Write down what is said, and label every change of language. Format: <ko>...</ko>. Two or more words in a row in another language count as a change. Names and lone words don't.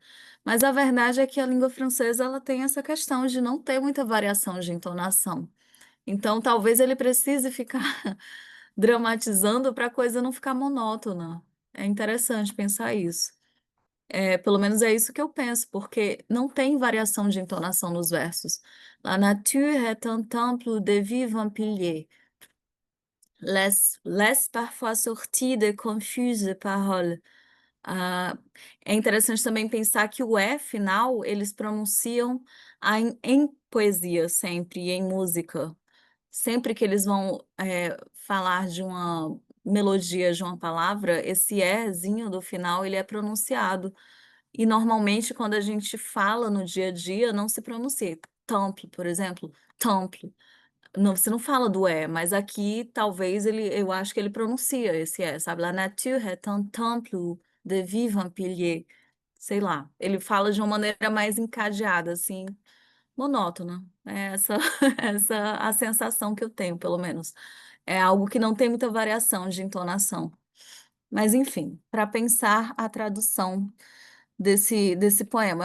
<pt>Mas a verdade é que a língua francesa ela tem essa questão de não ter muita variação de entonação. Então, talvez ele precise ficar dramatizando para a coisa não ficar monótona. É interessante pensar isso. Pelo menos é isso que eu penso, porque não tem variação de entonação nos versos.</pt> <fr>La nature est un temple de vivant pilier. Laisse parfois sortir de confuses paroles.</fr> <pt>Ah, é interessante também pensar que o E final eles pronunciam em poesia sempre, e em música. Sempre que eles vão falar de uma melodia de uma palavra, esse Ezinho do final ele é pronunciado. E normalmente, quando a gente fala no dia a dia, não se pronuncia. Temple, por exemplo, temple. Não, você não fala do E, mas aqui talvez eu acho que ele pronuncia esse E, sabe?</pt> <fr>La nature est un temple de vivant pilier.</fr> <pt>Sei lá. Ele fala de uma maneira mais encadeada, assim, monótona. É essa, essa a sensação que eu tenho, pelo menos. É algo que não tem muita variação de entonação. Mas, enfim, para pensar a tradução desse poema.</pt>